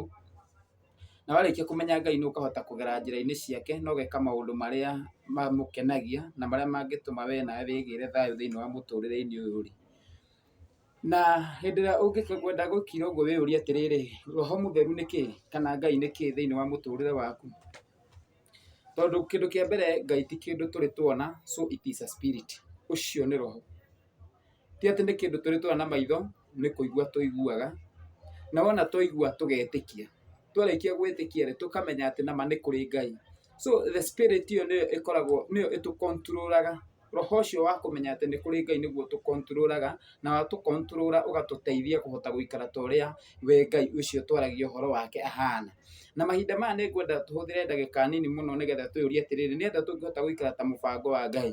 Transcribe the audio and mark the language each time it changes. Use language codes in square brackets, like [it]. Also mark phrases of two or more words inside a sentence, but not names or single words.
[ki] Na warĩkia kũmenya Ngai nũũ ũkahota kũgera njĩra-inĩ ciake na ũgeka maũndũ marĩa mamũkenagia na marĩa mangĩtũma we nawe wĩgĩre thayũ thĩinĩ wa mũtũrĩre-inĩ ũyũ ũrĩ. Na hĩndĩ ĩrĩa ũngĩkwenda gũkinya ũguo wĩyũrie atĩrĩrĩ, Roho Mũtheru nĩ kĩĩ kana Ngai nĩ kĩĩ thĩinĩ wa mũtũrĩre waku. Tondũ kĩndũ kĩa mbere, Ngai ti kĩndũ tũrĩ tuona, [en] so it is a spirit. [ki] Ũcio nĩ roho. Ti atĩ nĩ kĩndũ tũrĩ tuona na maitho, nĩ kũigua tũiguaga. Na wona twaigua tũgetĩkia. Twarĩkia gwĩtĩkia tũkamenya atĩ nama nĩ kũrĩ Ngai. [en] So the spirit [ki] ĩyo nĩyo ĩkoragwo, nĩyo ĩtũ control-aga. Roho ũcio wa kũmenya atĩ nĩ kũrĩ Ngai nĩguo ũtũ control-aga, na watũ control ũgatũteithia kũhota gũikara ta ũrĩa we Ngai ũcio twaragia ũhoro wake ahana. Na mahinda maya nĩngwenda tũhũthĩre ndagĩka nini mũno nĩgetha twĩyũrie atĩrĩrĩ, nĩ atĩa tũngĩhota gũikara ta mũbango wa Ngai.